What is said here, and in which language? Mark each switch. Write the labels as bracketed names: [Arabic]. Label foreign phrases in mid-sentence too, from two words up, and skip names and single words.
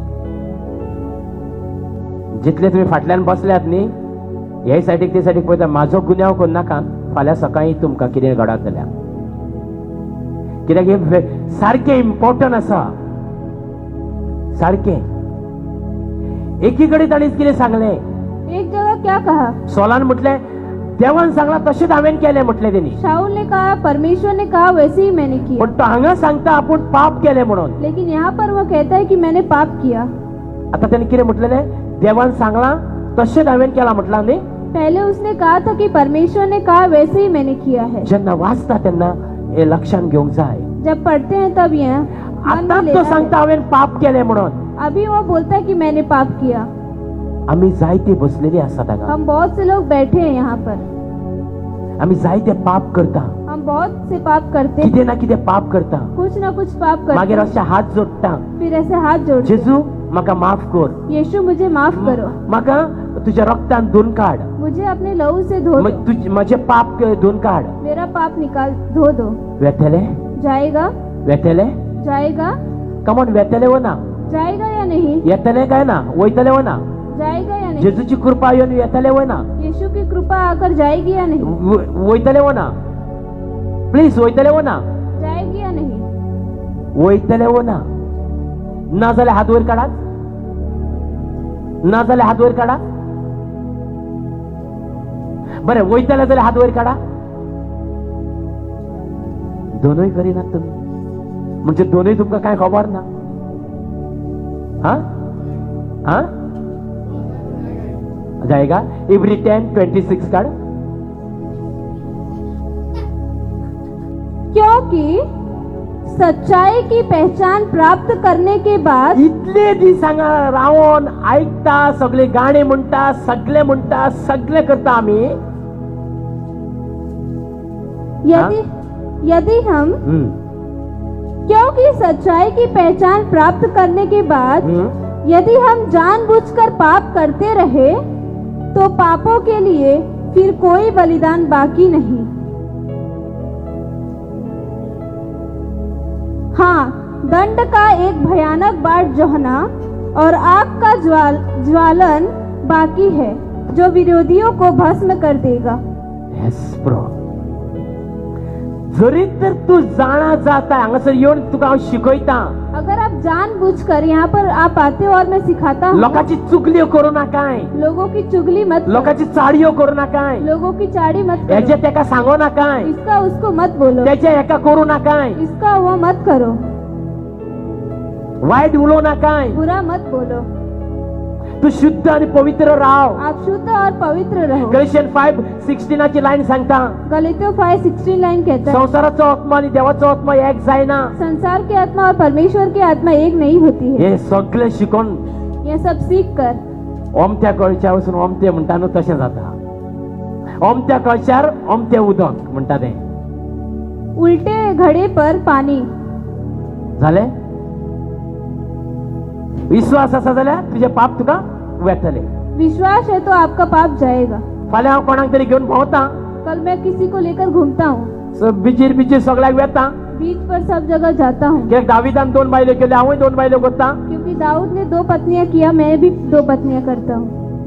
[Konkani] जितले तुम्ही फाटल्यान बसल्यात न्ही, हे सायडीक ते सायडीक पळयता, म्हाजो गुन्यांव कोन्न नाका. फाल्यां सकाळी तुमकां कितें घडत जाल्यार, कित्याक हे सारकें इम्पॉर्टंट आसा. सारकें एकी कडेन ताणें कितें सांगलें, [Hindi] एक जगह क्या कहा? [Konkani] सोलान म्हटलें देवान सांगला तशेंच हांवें केलें म्हटलें तेणी. [Hindi] शाऊल ने कहा, परमेश्वर ने कहा, वैसे ही मैंने किया. [Konkani] पण तो हांगा सांगता आपूण पाप केलें म्हणून. [Hindi] लेकिन यहाँ पर वह कहता है कि मैंने पाप किया. [Konkani] आता तेणी कितें म्हटलेलें, देवान सांगला तशेंच हांवें केलां म्हटलां न्ही. [Hindi] पहले उसने कहा था कि परमेश्वर ने कहा, वैसे ही मैंने किया है. [Konkani] जेन्ना वाचता तेन्ना हे लक्षात घेवंक जाय. [Hindi] जब पढ़ते हैं तब यह मन में [Konkani] आता [Hindi] लेना [Konkani] तो सांगता [Hindi] है. [Konkani] हांवें पाप केलें म्हणून. [Hindi] अभी वो बोलता है कि मैंने पाप किया. [Konkani] आमी जायते बसलेली आसात हांगा. [Hindi] हम बहुत से लोग बैठे हैं यहाँ पर. [Konkani] आमी जायते पाप करता. [Hindi] हम बहुत से पाप करते हैं. [Konkani] कितें ना कितें पाप करता. [Hindi] कुछ ना कुछ पाप करते [Konkani] मागीर [Hindi] हैं. [Konkani] अशे हात जोडटा, [Hindi] फिर ऐसे हाथ जोड़ते हैं. [Konkani] जेजू म्हाका माफ कर. [Hindi] यीशु मुझे माफ करो. [Konkani] म्हाका तुज्या रक्तान धुवन काड. [Hindi] मुझे अपने लहू से धो दो. [Konkani] म्हजे पाप धुवन काड. [Hindi] मेरा पाप निकाल धो दो. [Konkani] वेतले [Hindi] जाएगा? [Konkani] वेतले [Hindi] जाएगा? [Konkani] कमॉन, वेतले वो ना [Hindi] जाएगा या नहीं? [Konkani] येतले काय ना, वयतले वो ना. [Hindi] जाएगा या नहीं? [Konkani] जेजूची कृपा येवन येतले वो ना. [Hindi] यीशु की कृपा आकर जाएगी या नहीं? [Konkani] वयतले वो ना. प्लीज वयतले वो ना. [Hindi] जाएगी या नहीं? [Konkani] वयतले वो ना. ना जाल्यार हात वयर काडात. ना जाल्यार हात वयर काडा. बरें, वयतले जाल्यार हात वयर काडा. दोनूय करिनात तुमी. म्हणजे दोनूय तुमकां काय खबर ना. [Hindi] हा हा जाएगा. [Konkani] इब्री 10:26 काढ. [Hindi] क्योंकि सच्चाई की पहचान प्राप्त करने के बाद [Konkani] इतले दीस हांगा रावून आयकता, सगळे गाणे म्हणटा, सगळे करता आमी. [Hindi] यदि हम क्योंकि सच्चाई की पहचान प्राप्त करने के बाद यदि हम जानबूझकर पाप करते रहे तो पापों के लिए फिर कोई बलिदान बाकी नहीं. हाँ, दंड का एक भयानक बाट जोहना और आग का ज्वालन बाकी है जो विरोधियों को भस्म कर देगा. [English] yes bro. [Konkani] जरी तर तू जाणा जाता हांगासर येवन तुका हांव शिकयता. [Hindi] अगर आप जानबूझकर यहाँ पर आप आते हो और मैं सिखाता हूँ. [Konkani] लोकांची चुगल्यो करू नाकाय. [Hindi] लोगों की चुगली मत करो. [Konkani] लोकांची चाळयो करू नाकाय. [Hindi] लोगों की चाड़ी मत [Konkani] हेजे [Hindi] करो. [Konkani] तेका सांगू नाकाय. [Hindi] इसका उसको मत बोलो. [Konkani] तेजे हेका करू नाकाय. [Hindi] इसका वो मत करो. [Konkani] वाईट उलोव नाकाय. [Hindi] बुरा मत बोलो. [Konkani] तू शुद्ध आणि पवित्र राव. [Hindi] आप शुद्ध और पवित्र रहो. [Konkani] गलेशियन 5:16 ची लाईन सांगता, [Hindi] गलातियों 5:16 लाइन कहता है, [Konkani] संसाराचो आत्मा आणि देवाचो आत्मा एक जायना. [Hindi] संसार की आत्मा और परमेश्वर की आत्मा एक नहीं होती है. [Konkani] हे सगळे शिकून [Hindi] यह सब सीख कर [Konkani] ओमत्या कळच्या वचून ओमते म्हणटा न्हू तशें जाता. ओमत्या कळशार ओमते उदक म्हणटा ते. [Hindi] उल्टे घड़े पर पानी. [Konkani] झाले. विश्वास असा जाल्यार तुझे पाप तुका वेतले. [Hindi] विश्वास है तो आपका पाप जाएगा. [Konkani] फाल्यां हांव कोणाक तरी घेवन भोंवता, [Hindi] कल मैं किसी को लेकर घूमता हूँ. [Konkani] बिचीर सगळ्याक वेता. [Hindi] बीच पर सब जगह जाता हूँ. [Konkani] कित्याक दाविदान 2 बायलो केल्यो, हांवूय 2 बायलो करता. [Hindi] क्योंकि दाऊद ने 2 पत्नियां किया, मैं भी 2 पत्नियां करता हूँ.